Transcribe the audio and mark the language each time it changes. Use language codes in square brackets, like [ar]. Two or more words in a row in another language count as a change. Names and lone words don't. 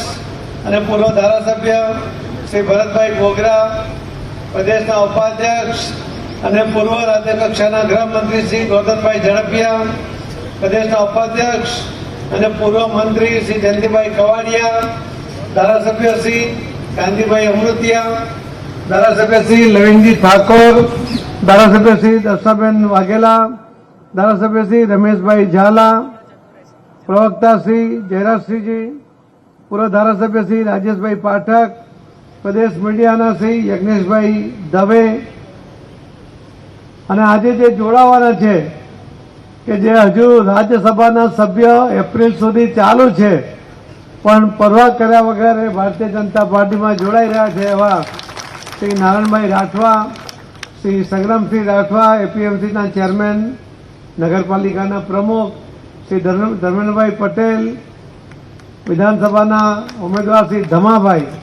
[gu] અને પૂર્વ ધારાસભ્ય શ્રી ભરતભાઈ બોગરા, પ્રદેશના ઉપાધ્યક્ષ અને પૂર્વ રાજ્ય કક્ષાના ગૃહમંત્રી શ્રી ગોરધનભાઈ ઝડપિયા, પ્રદેશના ઉપાધ્યક્ષ અને પૂર્વ મંત્રી શ્રી જયંતિભાઈ કવાડિયા, ધારાસભ્ય શ્રી કાંતિભાઈ અમૃતિયા, धारासभ्य श्री लविंगजी ठाकोर, धारासभ्य श्री दर्शाबेन वाघेला, धारासभ्य श्री रमेश भाई झाला, प्रवक्ता श्री जयराज सिंह जी, पूर्व धारासभ्य श्री राजेश भाई पाठक, પ્રદેશ મીડિયાના શ્રી યજ્ઞેશભાઈ દવે અને આજે જે જોડાવાના છે કે જે હજુ રાજ્યસભાના સભ્ય એપ્રિલ સુધી ચાલુ છે પણ પરવા કર્યા વગર ભારતીય જનતા પાર્ટીમાં જોડાઈ રહ્યા છે એવા શ્રી નારાયણભાઈ રાઠવા, શ્રી સંગ્રામસિંહ રાઠવા, એપીએમસીના ચેરમેન, નગરપાલિકાના પ્રમુખ શ્રી ધર્મેન્દ્રભાઈ પટેલ, વિધાનસભાના ઉમેદવાર શ્રી ધમાભાઈ,